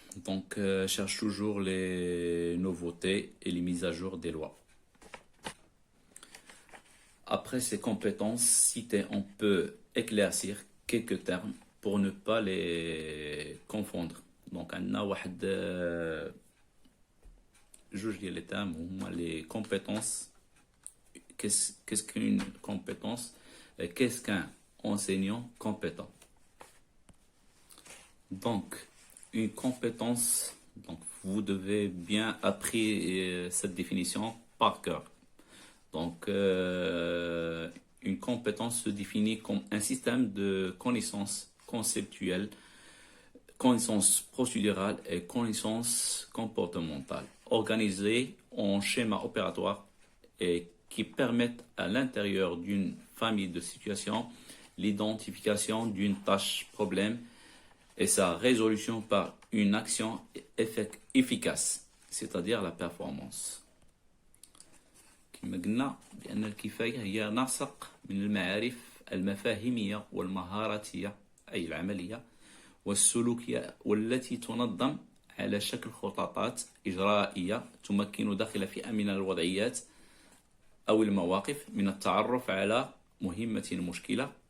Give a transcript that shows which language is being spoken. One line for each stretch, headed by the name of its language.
French: Donc, cherche toujours les nouveautés et les mises à jour des lois. Après ces compétences citées, on peut éclaircir quelques termes pour ne pas les confondre.
Arabic: Donc عندنا واحد جوج ديال لي termes هما
French: les compétences. Qu'est-ce qu'une compétence et qu'est-ce qu'un enseignant compétent? Donc une compétence, donc vous devez bien appris cette définition par cœur. Donc une compétence se définit comme un système de connaissances conceptuelles, connaissances procédurales et connaissances comportementales, organisées en schémas opératoires et qui permettent à l'intérieur d'une famille de situations l'identification d'une tâche problème et sa résolution par une action efficace, c'est-à-dire la performance.
Arabic: كما قلنا بأن الكفاية هي نسق من المعارف المفاهيمية والمهاراتية أي العملية والسلوكية، والتي تنظم على شكل خططات إجرائية تمكن داخل فئة من الوضعيات أو المواقف من التعرف على مهمة مشكلة